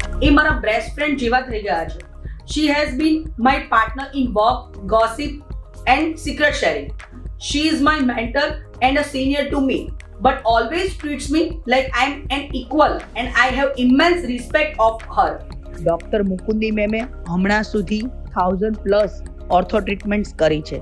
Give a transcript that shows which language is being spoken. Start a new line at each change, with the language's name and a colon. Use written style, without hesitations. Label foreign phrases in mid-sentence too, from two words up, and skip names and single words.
Gujarati: એ મારા
English: best friend
Gujarati: જેવા થઈ ગયા છે.
English: She has been my partner in work, gossip and secret sharing. She is my mentor and a senior to me, but always treats me like I'm an equal and I have immense respect of her.
Gujarati: ડોક્ટર મુકુંદી મેમે હમણાં સુધી 1000+
English: ortho treatments
Gujarati: કરી છે.